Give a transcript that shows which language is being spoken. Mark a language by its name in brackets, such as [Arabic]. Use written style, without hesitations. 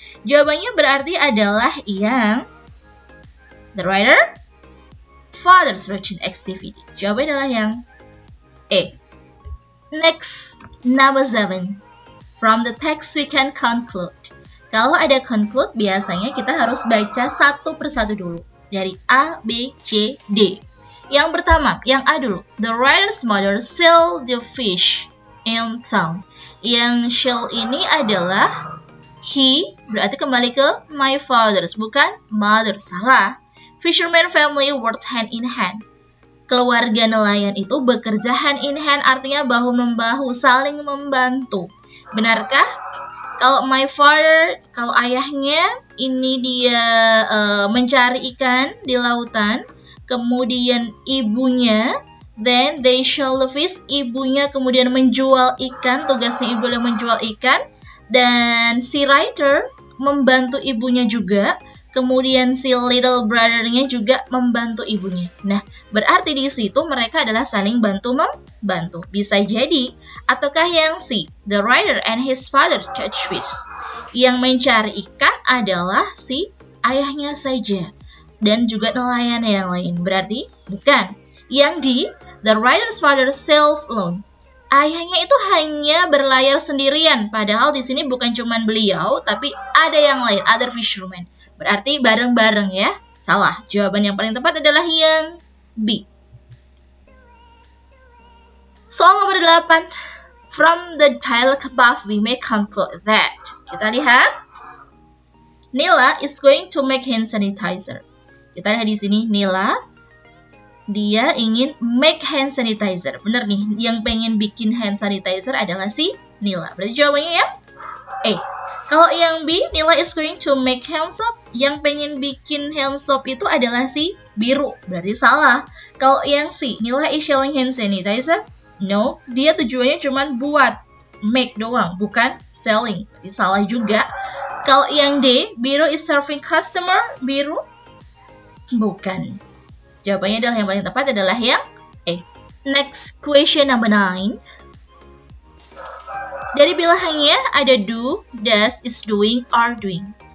[Indonesian] Jawabannya berarti adalah yang [English] the writer father's routine activity. [Indonesian] Jawabannya adalah yang A. [English] Next, number 7. From the text we can conclude. [Indonesian] Kalau ada conclude, biasanya kita harus baca satu persatu dulu. Dari A, B, C, D. Yang pertama, yang A dulu. [English] The writer's mother sold the fish in town. [Indonesian] Yang shall ini adalah he, berarti kembali ke my father's, bukan mother. Salah. [English] Fisherman family worked hand in hand. [Indonesian] Keluarga nelayan itu bekerja hand in hand, artinya bahu-membahu, saling membantu. Benarkah? Kalau my father, kalau ayahnya ini dia mencari ikan di lautan, kemudian ibunya, [English] then they shall the fish, [Indonesian] ibunya kemudian menjual ikan, tugasnya ibu adalah menjual ikan, dan si writer membantu ibunya juga, kemudian si little brother-nya juga membantu ibunya. Nah, berarti di situ mereka adalah saling bantu-membantu. Bisa jadi, ataukah yang C, [English] the writer and his father catch fish. [Indonesian] Yang mencari ikan adalah si ayahnya saja, dan juga nelayan yang lain. Berarti bukan. Yang D, [English] the writer's father sails alone. [Indonesian] Ayahnya itu hanya berlayar sendirian, padahal di sini bukan cuma beliau, tapi ada yang lain, [English] other fishermen. [Indonesian] Berarti bareng-bareng ya. Salah. Jawaban yang paling tepat adalah yang B. Soal nomor 8. [English] From the dialogue above, we may conclude that. [Indonesian] Kita lihat. [English] Nila is going to make hand sanitizer. [Indonesian] Kita lihat di sini, Nila, dia ingin [English] make hand sanitizer. [Indonesian] Bener nih, yang pengen bikin hand sanitizer adalah si Nila. Berarti jawabannya yang A. Kalau yang B, [English] Nila is going to make hand soap. [Indonesian] Yang pengen bikin hand soap itu adalah si biru. Berarti salah. Kalau yang C, [English] Nila is selling hand sanitizer. [Indonesian] No, dia tujuannya cuma buat make doang, bukan selling. Berarti salah juga. Kalau yang D, biru [English] is serving customer. [Indonesian] Biru, bukan. Jawabannya adalah yang paling tepat adalah yang A. [English] Next, question number 9. [Indonesian] Dari pilihannya ada do, does, is doing, are doing.